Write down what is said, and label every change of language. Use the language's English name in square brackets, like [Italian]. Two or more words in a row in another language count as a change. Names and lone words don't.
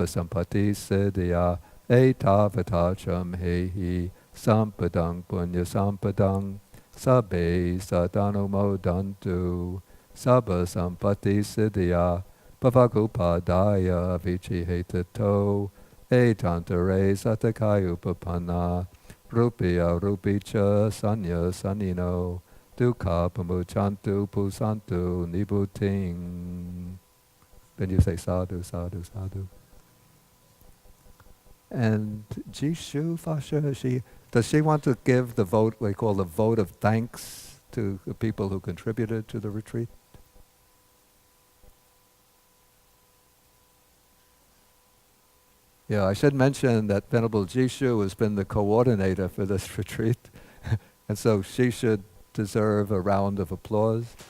[Pali] Sampati Siddhya Etavatacham Hehi Sampadang Punya Sampadang Sabbe Satanumodantu Sabba Sampati Siddhya Pavakupadaya Vichihetato Etantare Satakayupapanna Rupya Rupicha Sanya Sanino Dukha Pamuchantu Pusantu Nibuting. [English] Then you say [Pali] sadhu, sadhu, sadhu. [English] And Jishu Fasha, does she want to give the vote, we call the vote of thanks to the people who contributed to the retreat? Yeah, I should mention that Venerable Jishu has been the coordinator for this retreat, and so she should deserve a round of applause.